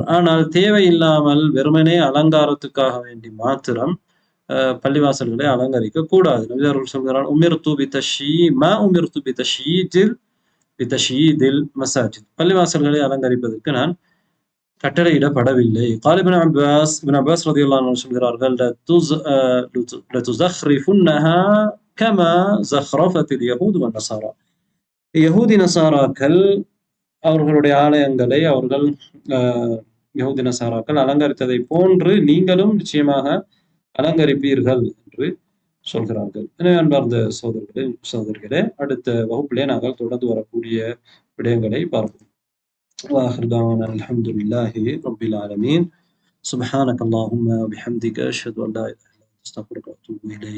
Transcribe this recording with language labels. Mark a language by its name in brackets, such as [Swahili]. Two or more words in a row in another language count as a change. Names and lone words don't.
[Tamil] ஆனால் தேவையில்லாமல் வெறுமனே அலங்காரத்துக்காக வேண்டி மாத்திரம் பள்ளிவாசல்களை அலங்கரிக்க கூடாது. நபி அவர்கள் சொல்கிறார், [Arabic] أمرت بتشييما أمرت بتشييد المساجد, [Tamil] பள்ளிவாசல்களை அலங்கரிப்பதற்கு நான் கட்டளையிடப்படவில்லை. [Arabic] قال ابن عباس رضي الله عنه சொல்கிறார்கள், لتزخرفنها كما زخرفت اليهود والنصارى, [Tamil] யஹூதி நசாராக்கள் அவர்களுடைய ஆலயங்களை அவர்கள் யஹூதி நசாராக்கள் அலங்கரித்ததை போன்று நீங்களும் நிச்சயமாக அலங்கரிப்பீர்கள் என்று சொல்கிறார்கள். எனவே அன்பார்ந்த சகோதரர்களே, அடுத்த வகுப்பிலே நாங்கள் தொடர்ந்து வரக்கூடிய விடயங்களை பார்ப்போம். [Arabic] وآخر دعوانا الحمد لله رب العالمين. سبحانك اللهم وبحمدك أشهد أن لا إله إلا أنت أستغفرك وأتوب إليك.